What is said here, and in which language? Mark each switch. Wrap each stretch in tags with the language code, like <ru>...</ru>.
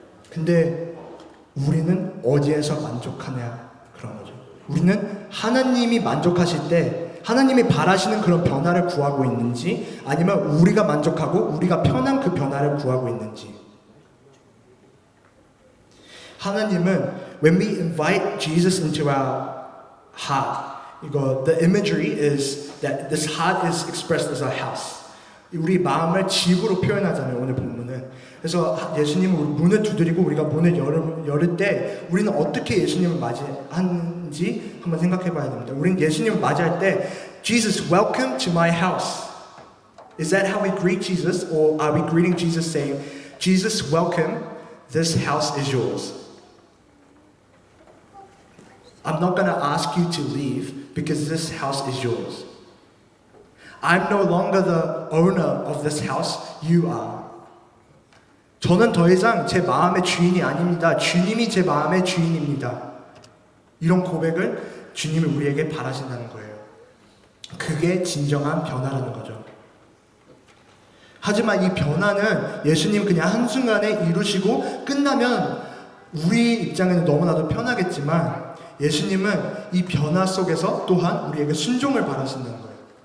<ko>근데 우리는 어디에서 만족하냐 그런 거죠. 우리는 하나님이 만족하실 때 하나님이 바라시는 그런 변화를 구하고 있는지 아니면 우리가 만족하고 우리가 편한 그 변화를 구하고 있는지.</ko> <en>하나님은 when we invite Jesus into our heart, the imagery is that this heart is expressed as a house.</en> <ko>우리 마음을 집으로 표현하잖아요, 오늘 본문은. 그래서 예수님은 문을 두드리고 우리가 문을 열을 때 우리는 어떻게 예수님을 맞이하는지 한번 생각해 봐야 됩니다. 우리는 예수님을 맞이할 때</ko> <en>Jesus, welcome to my house. Is that how we greet Jesus? Or are we greeting Jesus saying, Jesus, welcome, This house is yours. I'm not going to ask you to leave because this house is yours. I'm no longer the owner of this house. You are.</en> <ko>저는 더 이상 제 마음의 주인이 아닙니다. 주님이 제 마음의 주인입니다. 이런 고백을 주님이 우리에게 바라신다는 거예요. 그게 진정한 변화라는 거죠. 하지만 이 변화는 예수님 그냥 한순간에 이루시고 끝나면 우리 입장에는 너무나도 편하겠지만 예수님은 이 변화 속에서 또한 우리에게 순종을 바라신다는 거예요.</ko>